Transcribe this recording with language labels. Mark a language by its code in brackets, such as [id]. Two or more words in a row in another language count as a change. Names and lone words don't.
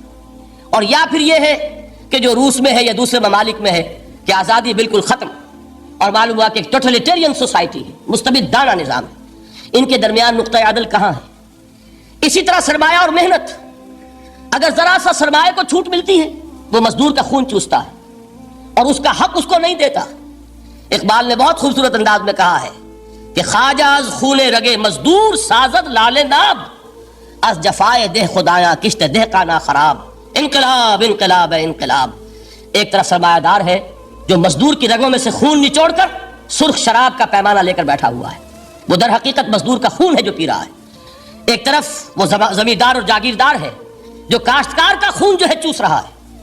[ur] اور یا پھر یہ ہے کہ جو روس میں ہے یا دوسرے ممالک میں ہے کہ آزادی بالکل ختم، اور معلوم ہوا کہ ایک [en] totalitarian society [ur] ہے، مستبدانہ نظام ہے، ان کے درمیان نقطہ عدل کہاں ہے؟ اسی طرح سرمایہ اور محنت، اگر ذرا سا سرمایہ کو چھوٹ ملتی ہے وہ مزدور کا خون چوستا ہے اور اس کا حق اس کو نہیں دیتا۔ اقبال نے بہت خوبصورت انداز میں کہا ہے کہ [fa] خواجہ از خون رگے مزدور سازد لال ناب، از جفائے دہ خدایا کشت دہ کا نا خراب۔ [ur] انقلاب انقلاب انقلاب، ایک طرف سرمایہ دار ہے جو مزدور کی رگوں میں سے خون نچوڑ کر سرخ شراب کا پیمانہ لے کر بیٹھا ہوا ہے، وہ در حقیقت مزدور کا خون ہے جو پی رہا ہے۔ ایک طرف وہ زمیندار اور جاگیردار ہے جو کاشتکار کا خون جو ہے چوس رہا ہے۔